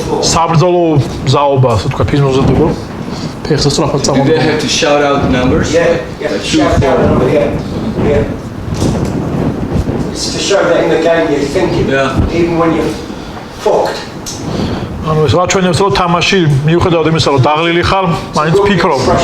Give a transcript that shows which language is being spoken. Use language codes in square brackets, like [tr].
[ka] საბრძოლო ზაობა, ასე ვთქვათ, ფიზმოზადება. ფეხზე სწრაფად წამოდგომა. [en] Do they have to shout out numbers? Yeah, shout out a number, yeah. It's to show that in the game you're thinking, even when you're fucked. [ka] ანუ ეს რაჩვენებს რომ თამაში მიუხედავად იმისა რომ დაღლილი ხარ, მაინც ფიქრობ.